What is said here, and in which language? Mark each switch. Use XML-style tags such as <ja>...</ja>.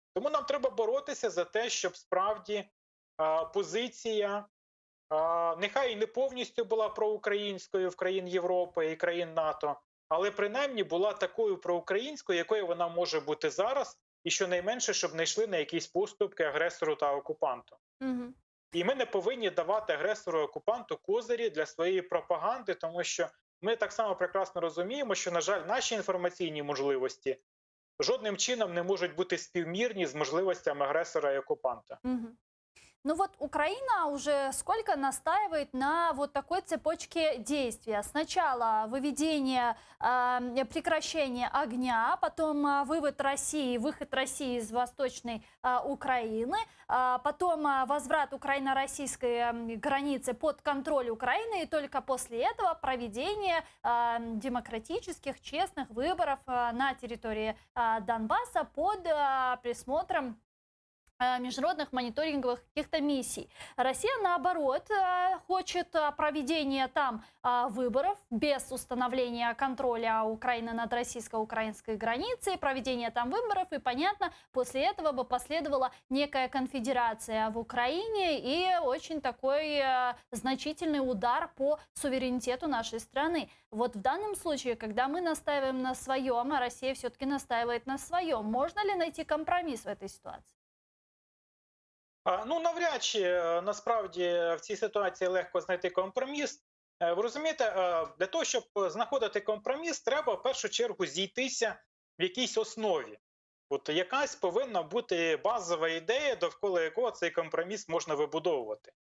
<uk>Тому нам треба боротися за те, щоб справді позиція, нехай і не повністю була проукраїнською в країн Європи і країн НАТО, але принаймні була такою проукраїнською, якою вона може бути зараз, і щонайменше, щоб не йшли на якісь поступки агресору та окупанту. Угу. І ми не повинні давати агресору і окупанту козирі для своєї пропаганди, тому що ми так само прекрасно розуміємо, що, на жаль, наші інформаційні можливості жодним чином не можуть бути співмірні з можливостями агресора</uk> <ru>и оккупанта. Угу. Ну вот Украина уже сколько настаивает на вот такой цепочке действия. Сначала выведение, прекращение огня, потом выход России из Восточной Украины, потом возврат украино-российской границы под контроль Украины, и только после этого проведение демократических, честных выборов на территории Донбасса под присмотром международных мониторинговых каких-то миссий. Россия, наоборот, хочет проведения там выборов без установления контроля Украины над российско-украинской границей, проведения там выборов, и, понятно, после этого бы последовала некая конфедерация в Украине и очень такой значительный удар по суверенитету нашей страны. Вот в данном случае, когда мы настаиваем на своем, а Россия все-таки настаивает на своем, можно ли найти компромисс в этой ситуации?</ru> <uk>Ну, навряд чи насправді в цій ситуації легко знайти компроміс. Ви розумієте, для того, щоб знаходити компроміс, треба в першу чергу зійтися в якійсь основі. От якась повинна бути базова ідея, довкола якого цей компроміс можна вибудовувати.</uk>